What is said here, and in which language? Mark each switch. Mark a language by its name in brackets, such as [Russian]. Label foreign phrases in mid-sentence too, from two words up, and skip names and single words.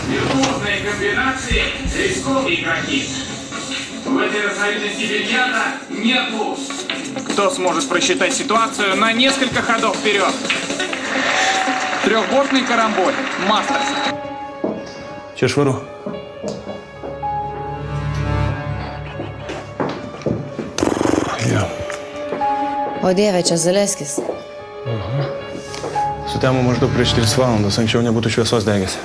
[Russian] Сложной комбинации рисковый игроки. В этой разновидности бильярда нет луз. Кто сможет просчитать ситуацию на несколько ходов вперед? Трехбортный карамболь. Мастерс. [Lithuanian] Čia švaru. O dieve, čia Zaleskis. Sutemo maždaug prieš 3 valandas, anksčiau nebūtų šviesos degęs.